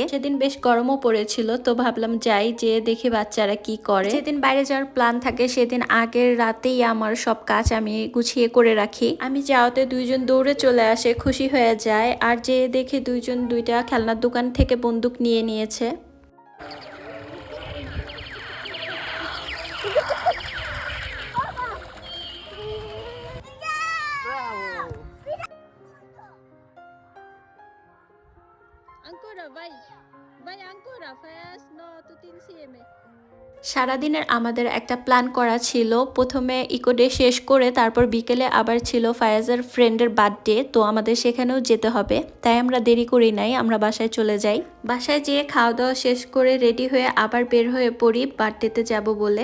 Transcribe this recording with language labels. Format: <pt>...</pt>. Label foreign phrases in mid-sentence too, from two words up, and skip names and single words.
<bn>সেদিন বেশ গরমও পড়েছিল, তো ভাবলাম যাই, যে দেখি বাচ্চারা কি করে। যেদিন বাইরে যাওয়ার প্ল্যান থাকে সেদিন আগের রাতেই আমার সব কাজ আমি গুছিয়ে করে রাখি। আমি যাওয়াতে দুইজন দৌড়ে চলে আসে, খুশি হয়ে যায়, আর যে দেখে দুইজন দুইটা খেলনার দোকান থেকে বন্দুক নিয়ে নিয়েছে।</bn> <it>Ancora, vai. Vai ancora, fai no, tutti insieme.</it> <bn>সারাদিনের আমাদের একটা প্ল্যান করা ছিল, প্রথমে ইকো ডে শেষ করে তারপর বিকেলে আবার ছিল ফায়াজের ফ্রেন্ডের বার্থডে, তো আমাদের সেখানেও যেতে হবে। তাই আমরা দেরি করি নাই, আমরা বাসায় চলে যাই। বাসায় যেয়ে খাওয়া দাওয়া শেষ করে রেডি হয়ে আবার বের হয়ে পড়ি বার্থডেতে যাব বলে।</bn>